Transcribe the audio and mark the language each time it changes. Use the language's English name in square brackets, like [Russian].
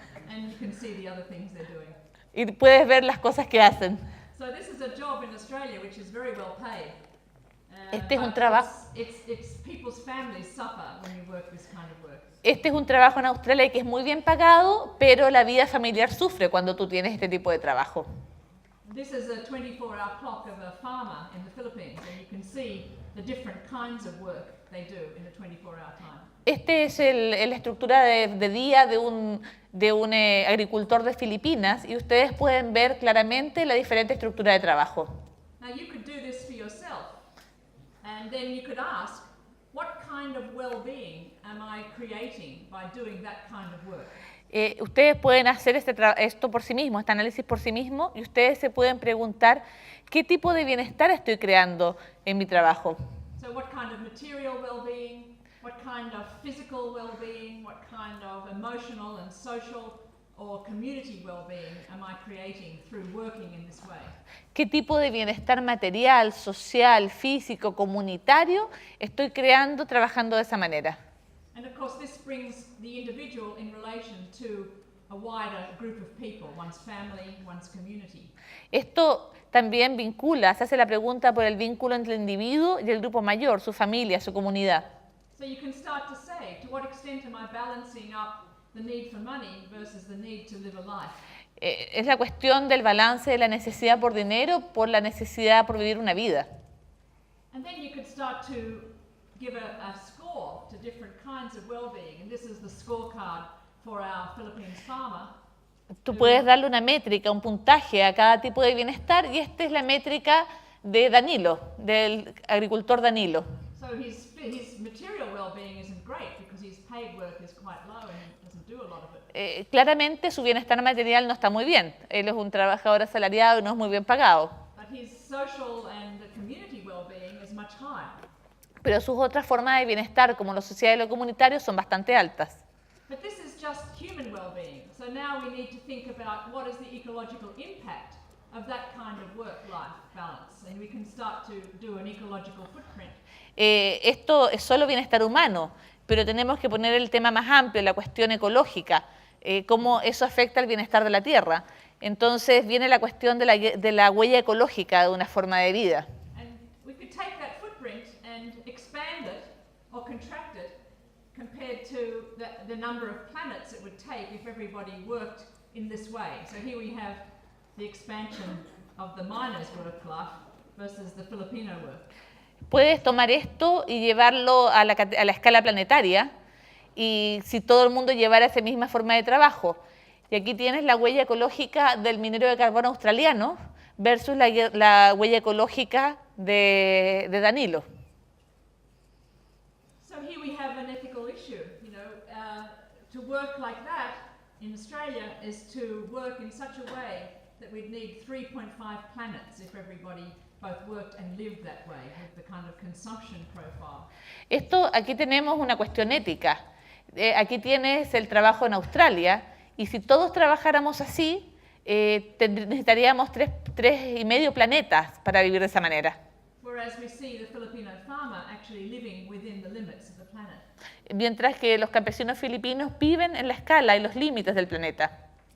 [English] And you can see the other things they're doing. [Spanish] Y puedes ver las cosas que hacen. [English] So this is a job in Australia which is very well paid. [Spanish] Este es un [English] but [Spanish] trabajo. [English] It's people's families suffer when you work this kind of work. [Spanish] Este es un trabajo en Australia que es muy bien pagado, pero la vida familiar sufre cuando tú tienes este tipo de trabajo. [English] This is a 24-hour clock of a farmer in the Philippines, and you can see the different kinds of work they do in a 24-hour time. [Spanish] Este es la estructura de día de un agricultor de Filipinas y ustedes pueden ver claramente la diferente estructura de trabajo. [English] Now you could do this for yourself, and then you could ask, what kind of well-being am I creating by doing that kind of work? [Spanish] Ustedes pueden hacer esto por sí mismos, este análisis por sí mismos, y ustedes se pueden preguntar qué tipo de bienestar estoy creando en mi trabajo. [English] So what kind of material well-being, what kind of physical well-being, what kind of emotional and social or community well-being am I creating through working in this way? [Spanish] ¿Qué tipo de bienestar material, social, físico, comunitario estoy creando trabajando de esa manera? [English] And of course this brings the individual in relation to a wider group of people, one's family, one's community. [Spanish] Esto también vincula, se hace la pregunta por el vínculo entre el individuo y el grupo mayor, su familia, su comunidad. [English] So you can start to say, to what extent am I balancing up the need for money versus the need to live a life? [Spanish] Es la cuestión del balance de la necesidad por dinero por la necesidad por vivir una vida. [English] And then you could start to give a score to different kinds of well-being, and this is the scorecard for our Philippines farmer. [Spanish] Tú puedes darle una métrica, un puntaje a cada tipo de bienestar y esta es la métrica de Danilo, del agricultor Danilo. [English] So his material well-being isn't great because his paid work is quite low and he doesn't do a lot of it. [Spanish] Claramente su bienestar material no está muy bien. Él es un trabajador asalariado y no es muy bien pagado. [English] But his social and the community well-being is much higher. [Spanish] Pero sus otras formas de bienestar, como lo social y lo comunitario, son bastante altas. [English] But this is just human well-being. So now we need to think about what is the ecological impact of that kind of work-life balance. And we can start to do an ecological footprint. [Spanish] Esto es solo bienestar humano, pero tenemos que poner el tema más amplio, la cuestión ecológica, cómo eso afecta al bienestar de la tierra. Entonces viene la cuestión de la huella ecológica de una forma de vida. [English] And we could take that footprint and expand it or contract it compared to the number of planets it would take if everybody worked in this way. So here we have the expansion of the miner's work life versus the Filipino work. [Spanish] Puedes tomar esto y llevarlo a la escala planetaria y si todo el mundo llevara esa misma forma de trabajo. Y aquí tienes la huella ecológica del minero de carbono australiano versus la huella ecológica de Danilo. [English] So here we have an ethical issue. You know, to work like that in Australia is to work in such a way that we'd need 3.5 planets if everybody both worked and lived that way with the kind of consumption profile. [Spanish] Esto, aquí tenemos una cuestión ética. Aquí tienes el trabajo en Australia y si todos trabajáramos así, necesitaríamos 3,5 planetas para vivir de esa manera. [English] Whereas we see the Filipino farmer actually living within the limits of the planet. [Spanish] Mientras que los campesinos filipinos viven en la escala y los límites del planeta.